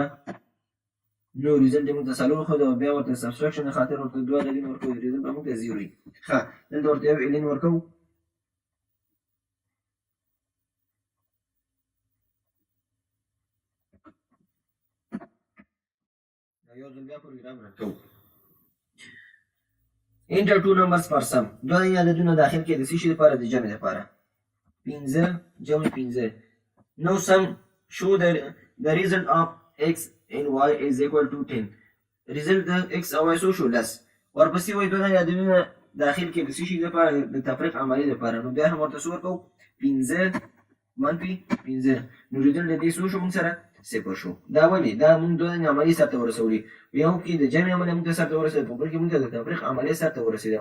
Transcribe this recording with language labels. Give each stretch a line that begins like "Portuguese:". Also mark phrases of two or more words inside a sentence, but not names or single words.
Pashto: نو ریزلټ یې موږ ته څلور ښود او بیا ورته سبسټراکشن د خاطر ورته دوه عددونه ورکوو ریزلټ به موږ ته 0 وي. ښه دلته ورته یو الین ورکوو. یو ځل بیا پروګرام رن کوو.
English: Enter two numbers for sum.
Pashto: دوه دانې عددونه داخل کړئ د څه شي لپاره د جمع لپاره. 15 جمع 15.
English: Now sum show the result of x and y is equal to 10.
Pashto: result د x او y څو شو لس. ورپسې وایي دوه دانې عددونه داخل کړئ د څه شي لپاره د تفریق عملیې لپاره. نو بیا هم ورته څه ورکوو 15 منفي 15. نو ریزلټ د دې څو شو موږ سره 0 شو. دا ولې دا موږ دوه دانې عملیې سرته ورسولې. په یو کې د جمع عملیه موږ ته سرته ورسېده په بل کې موږ ته د تفریق عملیه سرته ورسېده.